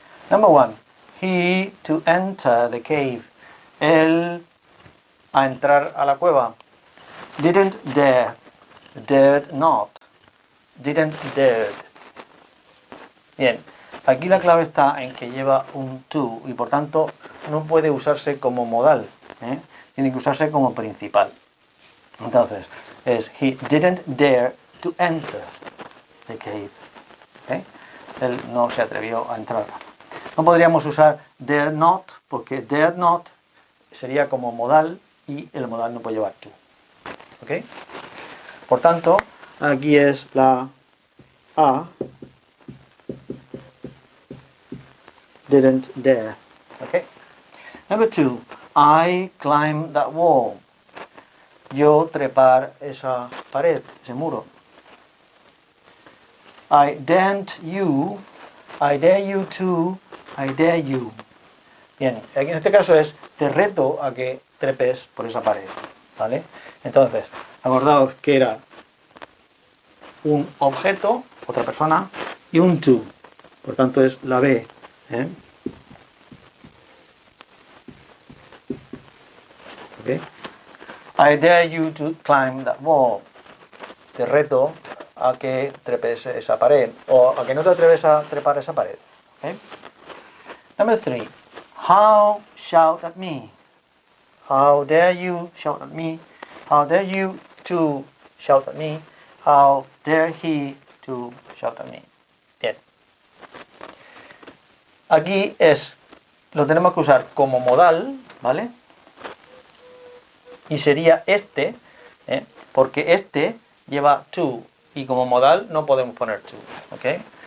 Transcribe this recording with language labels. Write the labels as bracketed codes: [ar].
[en] Number 1. He to enter the cave. [es] Él a entrar a la cueva. [en] Didn't dare. Dared not. Didn't dared. [es] Bien, aquí la clave está en que lleva un to y por tanto no puede usarse como modal. Tiene que usarse como principal. Entonces, es [en] he didn't dare to enter the cave. [es] Él no se atrevió a entrar. No podríamos usar dare not, porque dare not sería como modal y el modal no puede llevar to. ¿Ok? Por tanto, aquí es la A. [en] Didn't dare. ¿Ok? Number 2. I climbed that wall. [es] Yo trepar esa pared, ese muro. [en] I daren't you, I dare you to, I dare you. [es] Bien, aquí en este caso es te reto a que trepes por esa pared, ¿vale? Entonces, acordaos que era un objeto, otra persona, y un to. Por tanto es la B. ¿Eh? [en] Okay. I dare you to climb that wall. [es] Te reto a que trepes esa pared. O a que no te atreves a trepar esa pared. Okay. Number 3. [en] How shout at me. How dare you shout at me. How dare you to shout at me. How dare he to shout at me. [es] Bien. Aquí lo tenemos que usar como modal, ¿vale? Y sería este, porque este lleva to y como modal no podemos poner to, ¿ok?